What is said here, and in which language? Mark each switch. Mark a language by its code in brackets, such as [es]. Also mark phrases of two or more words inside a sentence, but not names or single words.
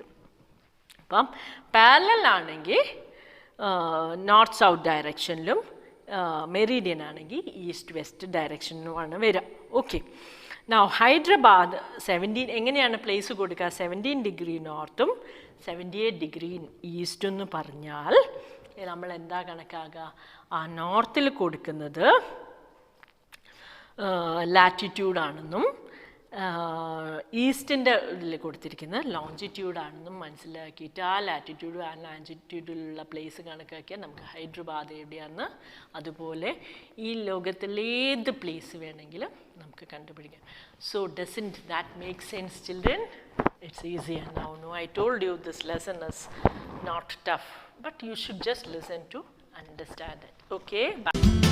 [ml] അപ്പം പാരലൽ ആണെങ്കിൽ [en] north south direction [ml] ലും, മെറിഡിയൻ ആണെങ്കിൽ [en] east west direction [ml] ആണ് വര. [en] Okay. Now, [ml] ഹൈദരാബാദ് 17 എങ്ങനെയാണ് പ്ലേസ് കൊടുക്കാ [en] 17 degree north 78 degree east [ml] നു പറഞ്ഞാൽ നമ്മൾ എന്ത് കണക്കാക്കാ ആ നോർത്ത് ഇൽ കൊടുക്കുന്നത് ലാറ്റിറ്റ്യൂഡ് ആണെന്നും ഈസ്റ്റിൻ്റെ ഇതിൽ കൊടുത്തിരിക്കുന്നത് ലോഞ്ചിറ്റ്യൂഡ് ആണെന്നും മനസ്സിലാക്കിയിട്ട് ആ ലാറ്റിറ്റ്യൂഡ് ആ ലോഞ്ചിറ്റ്യൂഡിലുള്ള പ്ലേസ് കണക്കാക്കിയാൽ നമുക്ക് ഹൈദരാബാദ് എവിടെയാണെന്ന് അതുപോലെ ഈ ലോകത്തിലേത് പ്ലേസ് വേണമെങ്കിലും നമുക്ക് കണ്ടുപിടിക്കാം. [en] So doesn't that make sense children? It's easier now. No, I told you this lesson is not tough, but you should just listen to understand it. Okay, bye.